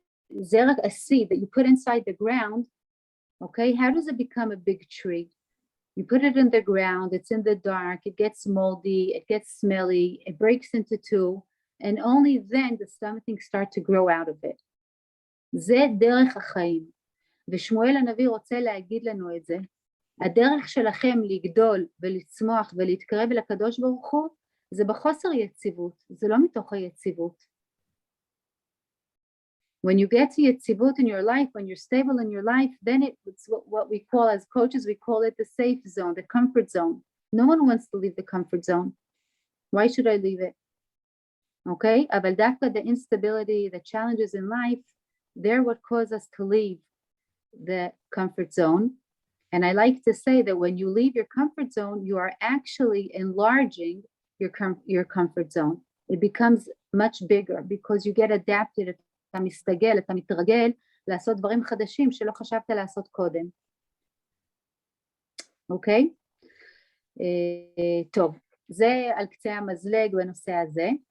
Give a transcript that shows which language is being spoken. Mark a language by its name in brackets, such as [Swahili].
[English] זרע, a seed that you put inside the ground, okay, how does it become a big tree? You put it in the ground, it's in the dark, it gets moldy, it gets smelly, it breaks into two, and only then does something start to grow out of it. [Hebrew] זה דרך החיים. ושמואל הנביא רוצה להגיד לנו את זה. הדרך שלכם לגדול ולצמוח ולהתקרב אל הקדוש ברוך הוא, זה בחוסר יציבות, זה לא מתוך היציבות. [English] When you get to יציבות in your life, when you're stable in your life, then it's what we call, as coaches, we call it the safe zone, the comfort zone. No one wants to leave the comfort zone. Why should I leave it? Okay, [Hebrew] אבל דווקא [English] the instability, the challenges in life, they're what cause us to leave the comfort zone. And I like to say that when you leave your comfort zone, you are actually enlarging your comfort zone. It becomes much bigger because you get adapted. [Hebrew] אתה מסתגל, אתה מתרגל לעשות דברים חדשים שלא חשבת לעשות קודם. אוקיי? טוב, זה על קצה המזלג בנושא הזה.